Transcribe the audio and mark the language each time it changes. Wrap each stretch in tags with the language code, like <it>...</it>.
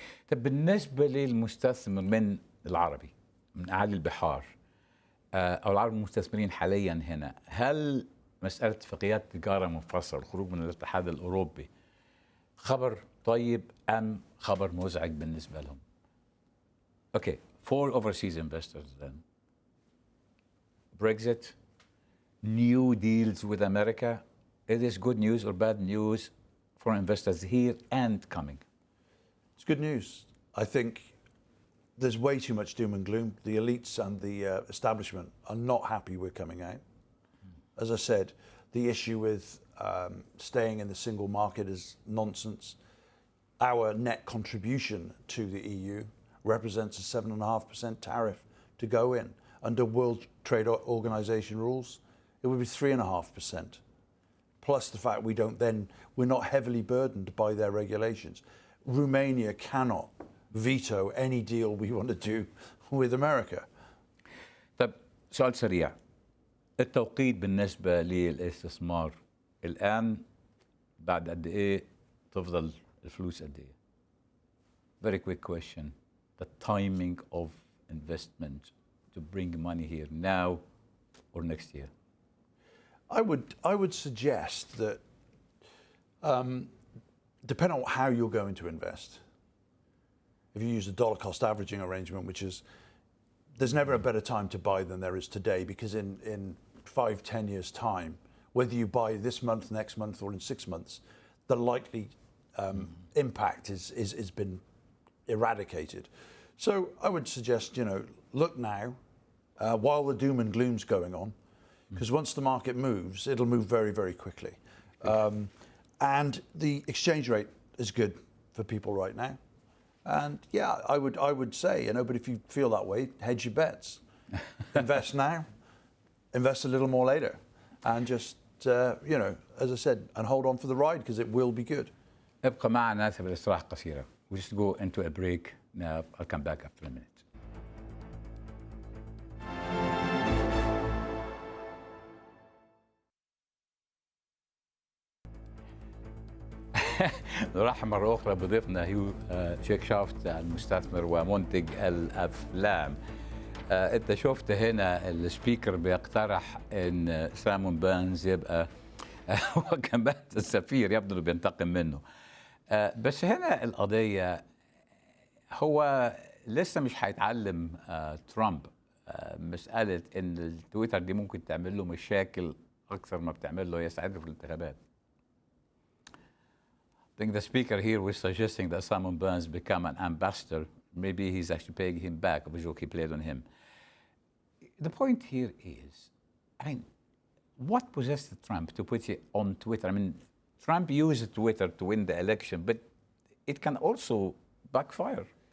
<ar>طب بالنسبة للمستثمر من العربي من أعالي البحار أو العرب المستثمرين حاليا هنا، هل مسألة اتفاقيات تجارة منفصلة الخروج من الاتحاد الأوروبي خبر طيب أم خبر مزعج بالنسبة لهم؟</ar> <en>Okay, for overseas investors then, Brexit, new deals with America, is this good news or bad news for investors here and coming? It's good news. I think there's way too much doom and gloom. The elites and the establishment are not happy we're coming out. As I said, the issue with staying in the single market is nonsense. Our net contribution to the EU represents a 7.5% tariff to go in. Under World Trade Organization rules, it would be 3.5%. Plus the fact we're not heavily burdened by their regulations. Romania cannot veto any deal we want to do with America.</en> <ar>طب سؤال سريع، التوقيت بالنسبة للاستثمار الآن بعد قد إيه تفضل الفلوس قد إيه؟</ar> <en>Very quick question. The timing of investment to bring money here now or next year? I would suggest that, depending on how you're going to invest, if you use the dollar cost averaging arrangement, which is, there's never a better time to buy than there is today, because in 5-10 years time, whether you buy this month, next month, or in 6 months, the likely impact is been eradicated. So I would suggest, look now, while the doom and gloom's going on, because once the market moves, it'll move very, very quickly. And the exchange rate is good for people right now. And yeah, I would say, but if you feel that way, hedge your bets. Invest now, invest a little more later, and just, as I said, and hold on for the ride, because it will be good.</en> <ar>ابقى معنا في الاستراحة قصيرة.</ar> <en>We just go into a break now. I'll come back after a minute.</en> <ar>نرحب مرة أخرى بضيفنا هيو شيكشافت، المستثمر ومنتج الأفلام. أنت شفت هنا السبيكر بيقترح إن سامون بانز يبقى هو كمان السفير، يبدو إنه بينتقم منه. بس هنا القضية هو لسه مش هيتعلم ترامب مسألة إن التويتر دي ممكن تعمل له مشاكل أكثر ما بتعمل له يساعده في الانتخابات.</ar> <en>I think the speaker here was suggesting that Simon Burns become an ambassador. Maybe he's actually paying him back, a joke he played on him. The point here is, what possessed Trump to put it on Twitter? Trump used Twitter to win the election, but it can also backfire.</en>